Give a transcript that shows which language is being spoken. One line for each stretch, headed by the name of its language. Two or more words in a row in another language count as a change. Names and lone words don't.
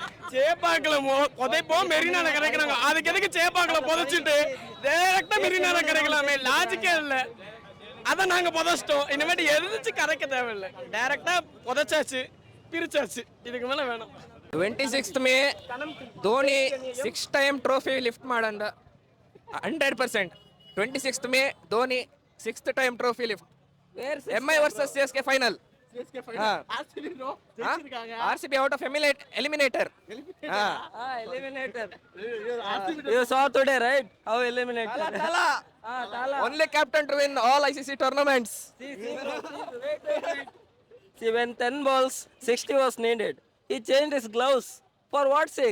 Tamil: சேப்பாக்கல புதைப்போம் மெரினால கிடைக்கிறாங்க. அதுக்கு எதுக்கு சேப்பாக்கல புதைச்சிட்டு டைரக்டா மெரினால கிடைக்கலாமே? லாஜிக்கே இல்ல. அதை நாங்க புதைச்சிட்டோம். இனிமேட்டு எதிர்த்து கரைக்க தேவையில்லை. டைரக்டா புதைச்சாச்சு, பிரிச்சாச்சு. இதுக்கு மேல வேணும்.
Kannada: 26th ಮೇ ಧೋನಿ 6
English: time trophy lift
Kannada: ಮಾಡಂದ 100%.
English: 26th May Dhoni 6th time trophy lift. MI versus CSK final. RCB out of eliminator. Eliminator. You saw today, right? How eliminated. Only captain to win all ICC tournaments. See, when 10 balls, 60 was needed. He changed his gloves. For what sake?